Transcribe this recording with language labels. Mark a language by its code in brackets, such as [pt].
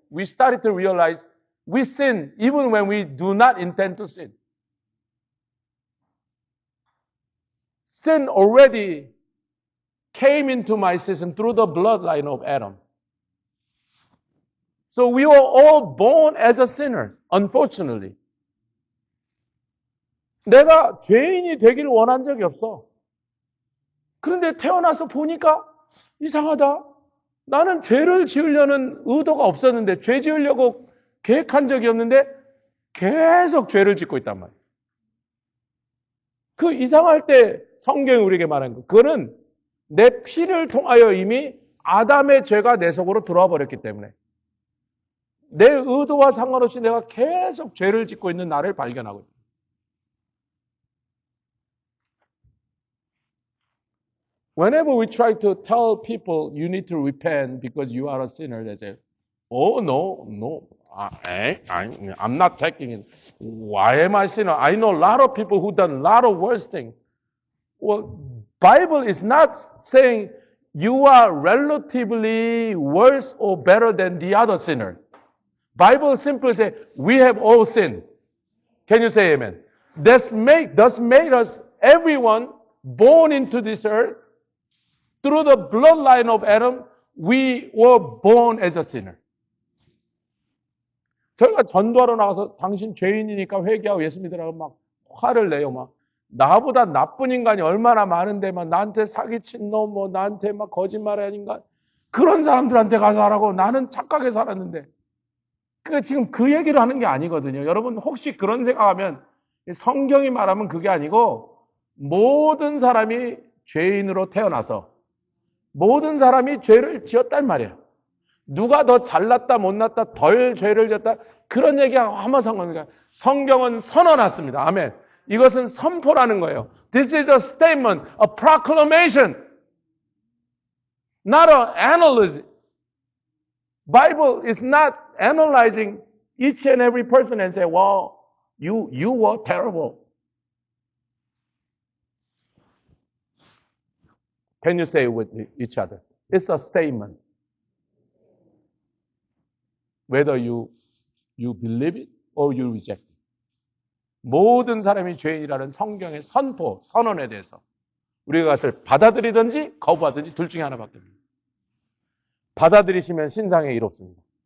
[en] We started to realize we sin even when we do not intend to sin. Sin already came into my system through the bloodline of Adam. So we were all born as a sinner, unfortunately. [ko] 내가 죄인이 되기를 원한 적이 없어. 그런데 태어나서 보니까 이상하다. 나는 죄를 지으려는 의도가 없었는데, 죄 지으려고 계획한 적이 없는데 계속 죄를 짓고 있단 말이에요. 그 이상할 때 성경이 우리에게 말한 거, 그거는 내 피를 통하여 이미 아담의 죄가 내 속으로 들어와 버렸기 때문에 내 의도와 상관없이 내가 계속 죄를 짓고 있는 나를 발견하고 있다. [en] Whenever we try to tell people you need to repent because you are a sinner, they say, oh, no, I'm not taking it. Why am I a sinner? I know a lot of people who done a lot of worse things. Well, Bible is not saying you are relatively worse or better than the other sinner. Bible simply says we have all sinned. Can you say amen? Thus made us everyone born into this earth. Through the bloodline of Adam, we were born as a sinner. [ko] 저희가 전도하러 나가서 당신 죄인이니까 회개하고 예수 믿으라고 막 화를 내요. 막 나보다 나쁜 인간이 얼마나 많은데 막 나한테 사기친 놈, 뭐 나한테 막 거짓말하는 인간, 그런 사람들한테 가서 하라고. 나는 착하게 살았는데. 그러니까 지금 그 얘기를 하는 게 아니거든요. 여러분 혹시 그런 생각하면 성경이 말하면 그게 아니고 모든 사람이 죄인으로 태어나서 모든 사람이 죄를 지었단 말이에요. 누가 더 잘났다 못났다 덜 죄를 지었다 그런 얘기하고 아무 상관없습니다. 성경은 선언했습니다. 아멘. 이것은 선포라는 거예요. [en] This is a statement, a proclamation, not an analysis. Bible is not analyzing each and every person and say, well, you were terrible. Can you say it with each other? It's a statement. Whether you believe it or you reject it. [ko] 모든 사람이 죄인이라는 성경의 선언에 대해서 우리가 그것을 받아들이든지 거부하든지 둘 중에 하나밖에 없습니다. 받아들이시면 신상에 이롭습니다.